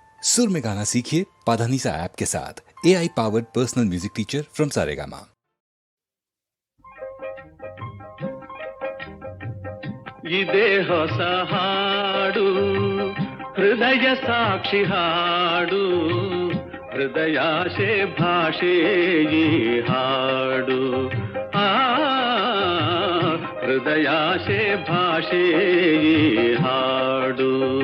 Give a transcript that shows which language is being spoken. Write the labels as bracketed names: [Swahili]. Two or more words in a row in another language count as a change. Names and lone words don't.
[Hindi] सुर में गाना सीखिए पाधानीसा ऐप के साथ। [English] AI powered personal music teacher from Saregama. [Kannada] ಇದೇ ಹೊಸ ಹಾಡು, ಹೃದಯ ಸಾಕ್ಷಿ ಹಾಡು, ಹೃದಯಾಶೆ ಭಾಷೆ ಈ ಹಾಡು, ಹೃದಯಾಶೆ ಭಾಷೆ ಈ ಹಾಡು.